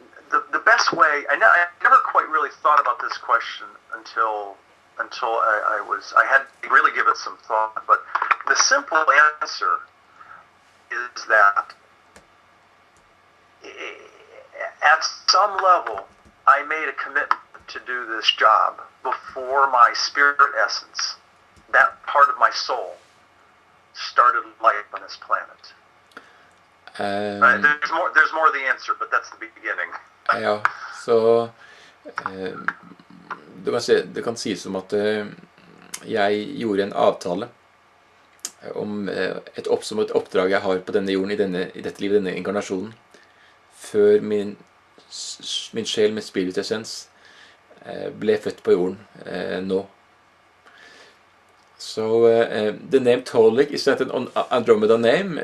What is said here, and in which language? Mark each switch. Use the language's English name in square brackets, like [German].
[English] The best way, I never quite really thought about this question until I had to really give it some thought, but the simple answer is that at some level I made a commitment to do this job before my spirit essence, that part of my soul, started life on this planet. There's more of the answer, but that's the beginning. [Norwegian] Ja, så det kan sies som at jeg gjorde en avtale om et oppdrag jeg har på denne jorden, i dette livet, denne inkarnasjonen, før min sjel med spiritessens ble født på jorden nå. [English] So the name Tolec, is that an Andromeda name?